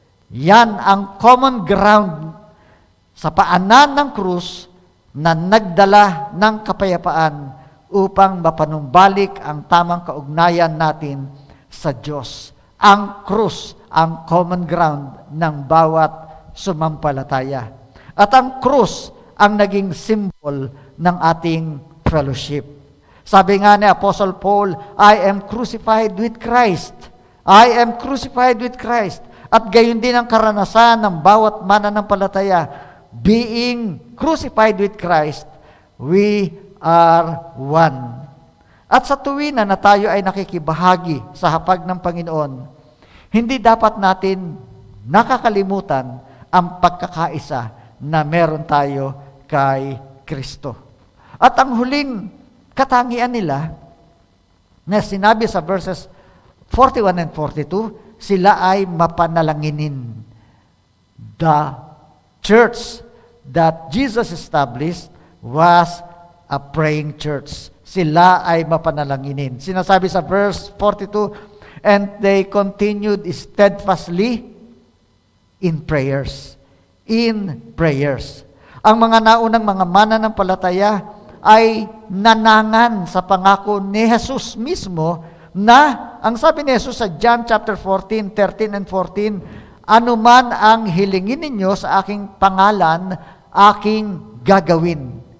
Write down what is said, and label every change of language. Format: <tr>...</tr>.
<tl>Yan ang common ground sa paanan ng krus na nagdala ng kapayapaan upang mapanumbalik ang tamang kaugnayan natin sa Diyos. Ang krus, ang common ground ng bawat sumampalataya. At ang krus ang naging symbol ng ating fellowship. Sabi nga ni</tl> <en>Apostle Paul, I am crucified with Christ. I am crucified with Christ.</en> <tl>At gayon din ang karanasan ng bawat mananampalataya.</tl> <en>Being crucified with Christ, we are one.</en> <tl>At sa tuwina na tayo ay nakikibahagi sa hapag ng Panginoon, hindi dapat natin nakakalimutan ang pagkakaisa na meron tayo kay Kristo. At ang huling katangian nila, na sinabi sa verses 41 and 42, sila ay mapanalanginin.</tl> <en>The church that Jesus established was a praying church.</en> <tl>Sila ay mapanalanginin. Sinasabi sa verse 42,</tl> <en>and they continued steadfastly in prayers. In prayers.</en> <tl>Ang mga naunang mga mananampalataya ay nanangan sa pangako ni Jesus mismo na, ang sabi ni Jesus sa John chapter 14, 13 and 14, anuman ang hilingin ninyo sa aking pangalan, aking gagawin.</tl>